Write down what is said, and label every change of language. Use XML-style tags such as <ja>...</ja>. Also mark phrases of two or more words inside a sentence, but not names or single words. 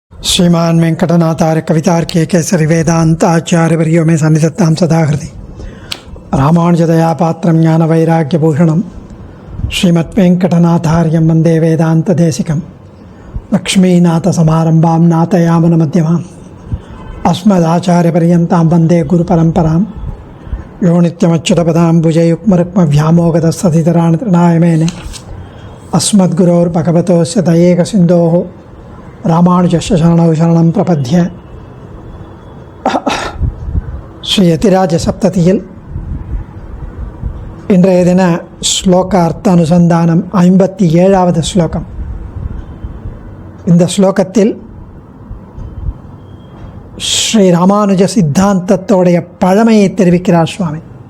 <sa>श्रीमान वेंकटनाथार्य कवितार्के केसरी वेदांत आचार्यवर्यो में सन्निधत्तां सदा हृदि रामानुजदया पात्रं ज्ञानवैराग्यभूषणं श्रीमद्वेंकटनाथार्यं वन्दे वेदान्तदेशिकं लक्ष्मीनाथसमारम्भां नाथयामनमध्यमाम् अस्मदाचार्यपर्यन्तां वन्दे गुरुपरम्परां यो नित्यमच्युतपदाम्बुजयुग्मरुक्मव्यामोगतस्ततितराणि तृणाय मेने अस्मद्गुरोर्भगवतोस्य दयेकसिन्धोः रामानुजस्य शरणौ शरणं प्रपद्ये.</sa> <ta>ஸ்ரீ யதிராஜ சப்ததியில் இன்றைய தின ஸ்லோக அர்த்த அனுசந்தானம் 57வது ஸ்லோகம். இந்த ஸ்லோகத்தில் ஸ்ரீ ராமானுஜ சித்தாந்தத்தோடைய பழமையை தெரிவிக்கிறார் சுவாமி.</ta>